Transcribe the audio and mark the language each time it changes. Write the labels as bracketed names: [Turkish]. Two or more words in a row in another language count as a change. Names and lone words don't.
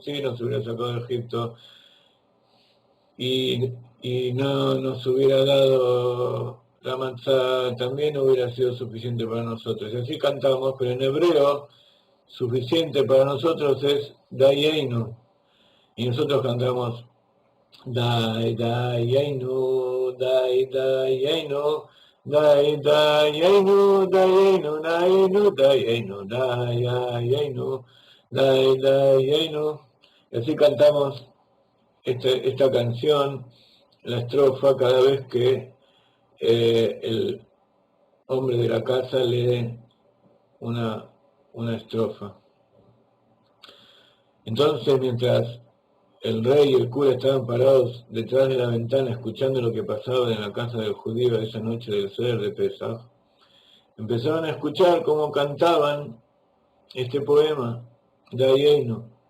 [Spanish] Si nos hubiera sacado de Egipto y, y no nos hubiera dado la matzá, también hubiera sido suficiente para nosotros. Y así cantamos, pero en hebreo, suficiente para nosotros es Dayeinu. Y nosotros cantamos [Hebrew] די דיינו, די דיינו, די דיינו, דיינו, דיינו, דיינו, דיינו, די דיינו. [Spanish] Y así cantamos esta canción, la estrofa, cada vez que el hombre de la casa lee una estrofa. Entonces, mientras el rey y el cura estaban parados detrás de la ventana escuchando lo que pasaba en la casa del judío esa noche del Seder de Pesaj, empezaron a escuchar cómo cantaban este poema, Dayeinu.